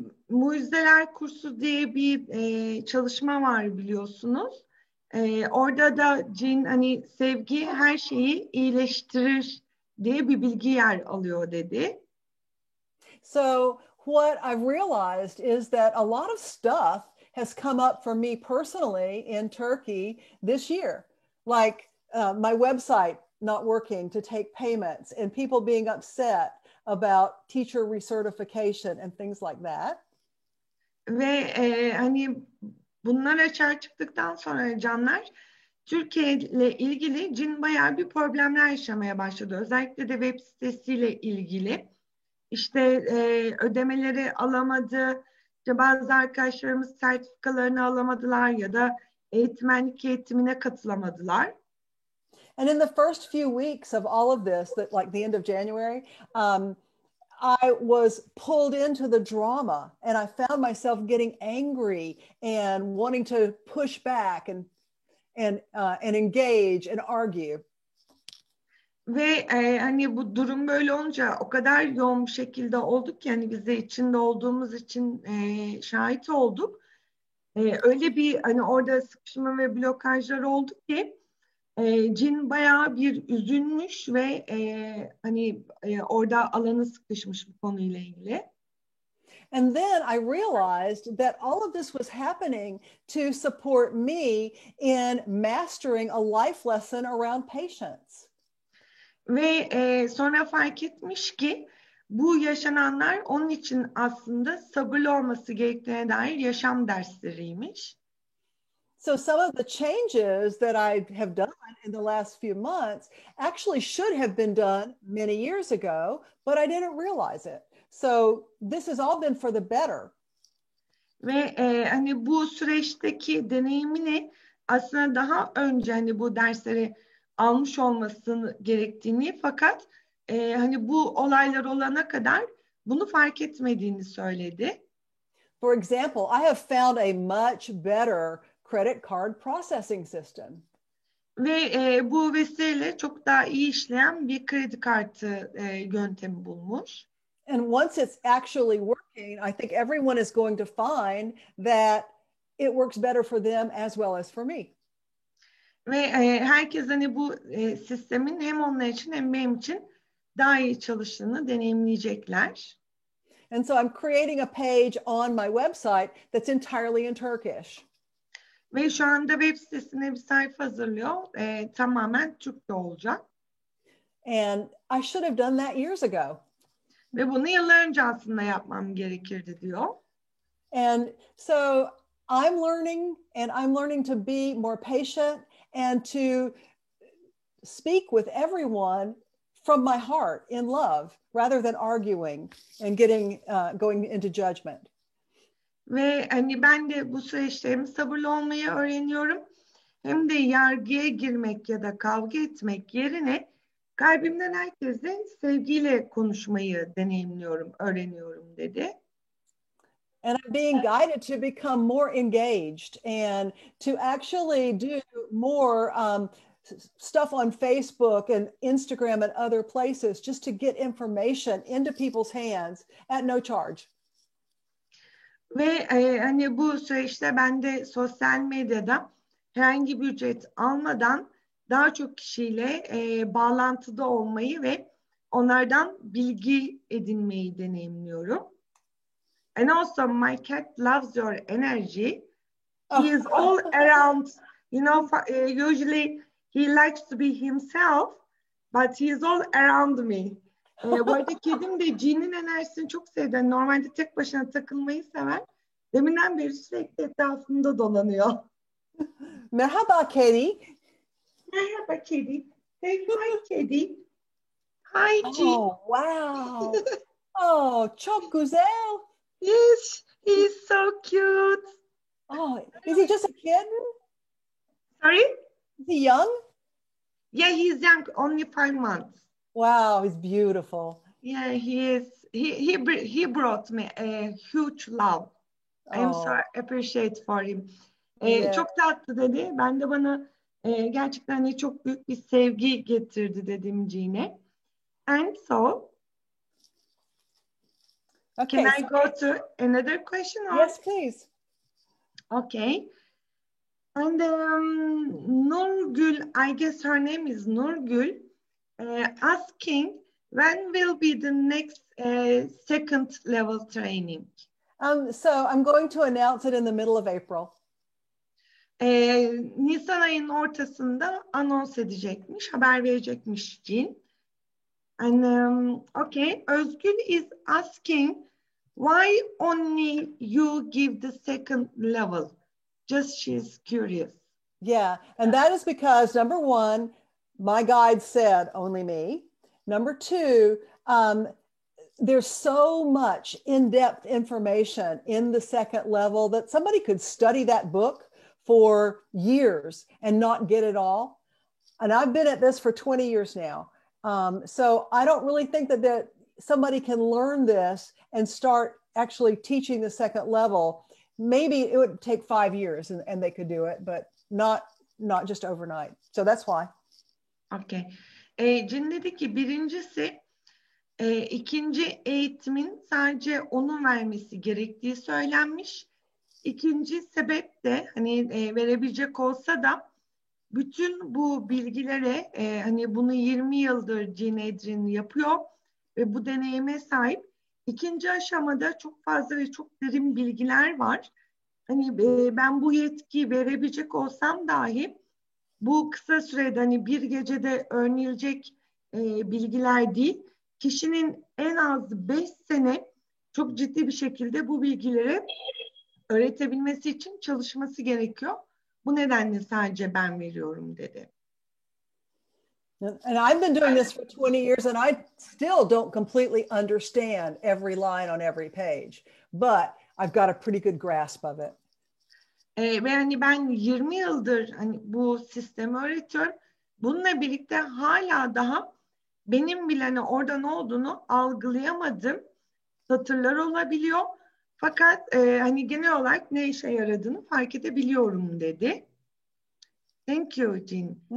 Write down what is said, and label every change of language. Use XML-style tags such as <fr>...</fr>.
<tr>Mucizeler Kursu diye bir çalışma var biliyorsunuz. Orada da Cin hani sevgi her şeyi iyileştirir diye bir bilgi yer alıyor dedi.</tr> <en>So what I've realized is that a lot of stuff has come up for me personally in Turkey this year, like my website not working to take payments and people being upset about teacher recertification and things like that.</en> <tr>Ve hani bunlar açığa çıktıktan sonra canlar Türkiye ile ilgili Cin bayağı bir problemler yaşamaya başladı. Özellikle de web sitesiyle ilgili. İşte ödemeleri alamadı. İşte bazı arkadaşlarımız sertifikalarını alamadılar ya da eğitmenlik eğitimine katılamadılar.</tr> <en>And in the first few weeks of all of this, that like the end of January, I was pulled into the drama and I found myself getting angry and wanting to push back and engage and argue.</en> <tr>Ve hani bu durum böyle olunca o kadar yoğun bir şekilde olduk ki hani biz de içinde olduğumuz için şahit olduk. Öyle bir hani orada sıkışma ve blokajlar oldu ki Cin bayağı bir üzülmüş ve hani orada alanı sıkışmış bu konuyla ilgili.</tr> <en>And then I realized that all of this was happening to support me in mastering a life lesson around patience.</en> <tr>Ve sonra fark etmiş ki bu yaşananlar onun için aslında sabırlı olması gerektiğine dair yaşam dersleriymiş.</tr> <en>So some of the changes that I have done in the last few months actually should have been done many years ago, but I didn't realize it. So this has all been for the better.</en> <tr>Ve hani bu süreçteki deneyimini aslında daha önce hani bu dersleri almış olmasını gerektiğini fakat hani bu olaylar olana kadar bunu fark etmediğini söyledi.</tr> <en>For example, I have found a much better credit card processing system.</en> <tr>Ve bu vesileyle çok daha iyi işleyen bir kredi kartı yöntemi bulmuş.</tr> <en>And once it's actually working, I think everyone is going to find that it works better for them as well as for me.</en> <tr>Ve herkes hani bu sistemin hem onlar için hem benim için daha iyi çalıştığını deneyimleyecekler.</tr> <en>And so I'm creating a page on my website that's entirely in Turkish.</en> <tr>Ve şu anda web sitesine bir sayfa hazırlıyor. Tamamen Türkçe olacak.</tr> <en>And I should have done that years ago.</en> <tr>Ve bunu yıllar önce aslında yapmam gerekirdi diyor.</tr> <en>And so I'm learning to be more patient and to speak with everyone from my heart in love rather than arguing and going into judgment.</en> <tr>Ve hani ben de bu süreçte hem sabırlı olmayı öğreniyorum hem de yargıya girmek ya da kavga etmek yerine kalbimden herkese sevgiyle konuşmayı deneyimliyorum, öğreniyorum dedi.</tr> <en>And I'm being guided to become more engaged and to actually do more stuff on Facebook and Instagram and other places just to get information into people's hands at no charge.</en> <tr>Ve hani bu süreçte ben de sosyal medyada herhangi bir ücret almadan daha çok kişiyle bağlantıda olmayı ve onlardan bilgi edinmeyi deneyimliyorum.</tr> <en>And also my cat loves your energy. He is all around, you know, usually he likes to be himself, but he is all around me.</en> <tr>Bu arada kedim de Jean'in enerjisini çok sevdi. Normalde tek başına takılmayı sever. Deminden beri sürekli etrafımda dolanıyor. Merhaba kedi. Merhaba kedi.</tr> <en>Say hi</en> <tr>kedi.</tr> <en>Hi</en> <tr>Jean. Oh, wow. Oh, çok güzel.</tr> <en>Yes, he's so cute. Oh, is he just a kitten? Sorry? Is he young? Yeah, he's young, only 5 months. Wow, he's beautiful. Yeah, he is. He brought me a huge love. I am so appreciate for him. Yeah.</en> <tr>Çok tatlı dedi. Ben de bana gerçekten çok büyük bir sevgi getirdi dedim Jean'e.</tr> <en>And so, Okay, can I go to another question? Or? Yes, please. Okay. And Nurgül, I guess her name is Nurgül, asking when will be the next second level training? So I'm going to announce it in the middle of April.</en> <tr>Nisan ayının ortasında anons edecekmiş, haber verecekmiş Jean.</tr> <en>And okay, Özgül is asking why only you give the second level? Just she's curious. Yeah, and that is because number one, my guide said only me. Number two, there's so much in-depth information in the second level that somebody could study that book for years and not get it all. And I've been at this for 20 years now. So I don't really think that somebody can learn this and start actually teaching the second level. Maybe it would take 5 years and they could do it, but not just overnight. So that's why. Okay.</en> <tr>Cin dedi ki birincisi ikinci eğitimin sadece onun vermesi gerektiği söylenmiş. İkinci sebep de hani verebilecek olsa da bütün bu bilgilere hani bunu 20 yıldır Cin Adrienne yapıyor ve bu deneyime sahip. İkinci aşamada çok fazla ve çok derin bilgiler var. Hani ben bu yetkiyi verebilecek olsam dahi bu kısa sürede hani bir gecede öğrenilecek bilgiler değil. Kişinin en az 5 sene çok ciddi bir şekilde bu bilgileri öğretebilmesi için çalışması gerekiyor. Bu nedenle sadece ben veriyorum dedi.</tr> <en>And I've been doing this for 20 years and I still don't completely understand every line on every page, but I've got a pretty good grasp of it.</en> <tr>Ve hani ben 20 yıldır hani bu sistemi öğretiyorum. Bununla birlikte hala daha benim bile hani orada ne olduğunu algılayamadım. Satırlar olabiliyor. Fakat hani genel olarak ne işe yaradığını fark edebiliyorum dedi.</tr> <en>Thank you,</en> <tr>Jean.</tr>